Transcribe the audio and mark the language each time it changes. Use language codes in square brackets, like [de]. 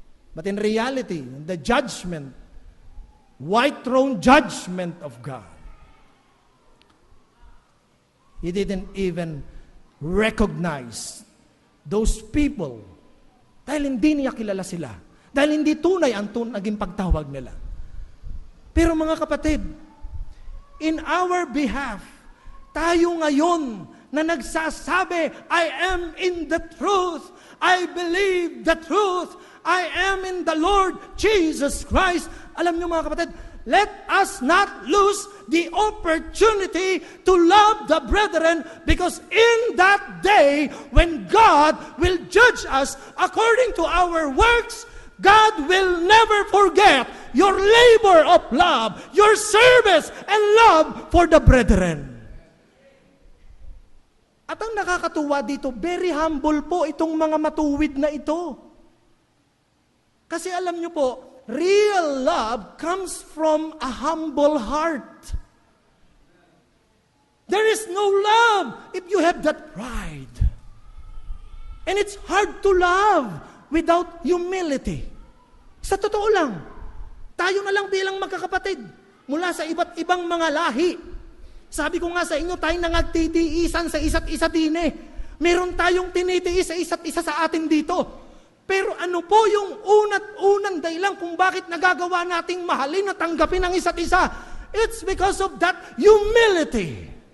[en] But in reality, the judgment, white throne judgment of God, He didn't even recognize those people [tl] dahil hindi niya kilala sila. Dahil hindi tunay ang naging pagtawag nila. Pero mga kapatid, [en] in our behalf. [tl] Tayo ngayon na nagsasabi, [en] I am in the truth. I believe the truth. I am in the Lord Jesus Christ. [tl] Alam niyo mga kapatid, [en] let us not lose the opportunity to love the brethren, because in that day when God will judge us according to our works, God will never forget your labor of love, your service and love for the brethren. [tl] At ang nakakatuwa dito, [en] very humble [tl] po itong mga matuwid na ito. Kasi alam niyo po, [en] real love comes from a humble heart. There is no love if you have that pride. And it's hard to love without humility. [tl] Sa totoo lang, tayo na lang bilang magkakapatid mula sa iba't ibang mga lahi. Sabi ko nga sa inyo, tayong nangagtitiisan sa isa't isa din eh. Meron tayong tinitiis sa isa't isa sa atin dito. Pero ano po yung unang dahilan kung bakit nagagawa nating mahalin at tanggapin ang isa't isa? [en] It's because of that humility.